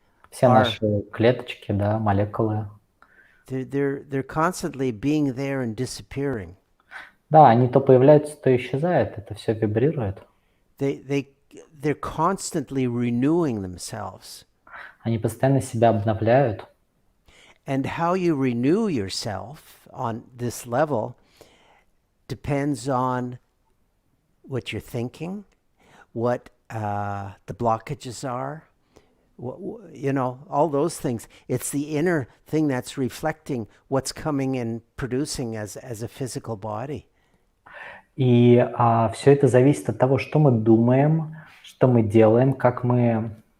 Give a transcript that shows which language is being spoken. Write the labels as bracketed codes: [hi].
[ru] все наши клеточки, да, молекулы, [en] they're constantly being there and disappearing. [ru] Да, они то появляются, то исчезают, это все вибрирует. [en] They're constantly renewing themselves. [ru] Они постоянно себя обновляют. [en] And how you renew yourself on this level depends on what you're thinking, what the blockages are, all those things. It's the inner thing that's reflecting what's coming and producing as a physical body. [ru] И все это зависит от того, что мы думаем, что мы делаем, как мы...